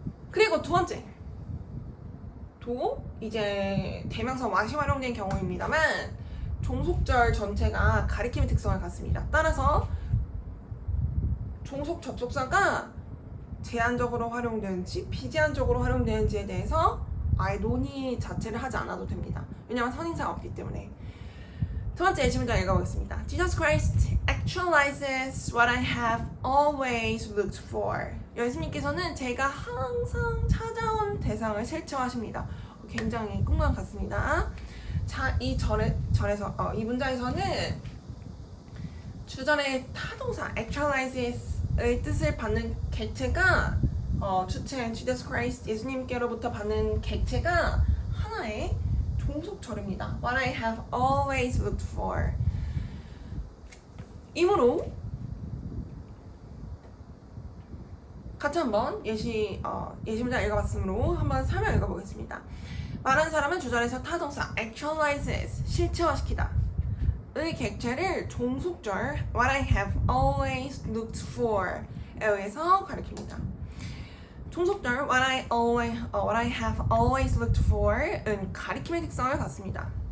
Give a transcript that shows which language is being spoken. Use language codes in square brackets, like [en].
[ko] 그리고 두 번째, 도 이제 대명사 what이 활용된 경우입니다만 종속절 전체가 가리킴의 특성을 갖습니다. 따라서 종속 접속사가 제한적으로 활용되는지 비제한적으로 활용되는지에 대해서 아예 논의 자체를 하지 않아도 됩니다. 왜냐하면 선행사가 없기 때문에. 두 번째 예시 문장 읽어보겠습니다. [en] Jesus Christ actualizes what I have always looked for. [ko] 예수님께서는 제가 항상 찾아온 대상을 실체화하십니다. 굉장히 꿈과 같습니다. 자, 이 이 문장에서는 주절의 타동사 actualizes의 뜻을 받는 객체가 주체 Jesus Christ 예수님께로부터 받는 객체가 하나의 종속절입니다. [en] What I have always looked for. [ko] 이므로 같이 한번 예시 문장 읽어봤으므로 한번 설명 읽어보겠습니다. 말하는 사람은 주절에서 타동사 actualizes 실체화시키다 의 객체를 종속절 [en] what I have always looked for [ko] 에 의해서 가리킵니다. 종속절 [en] what I have always looked for [ko] 은 가리킴의 특성을 갖습니다.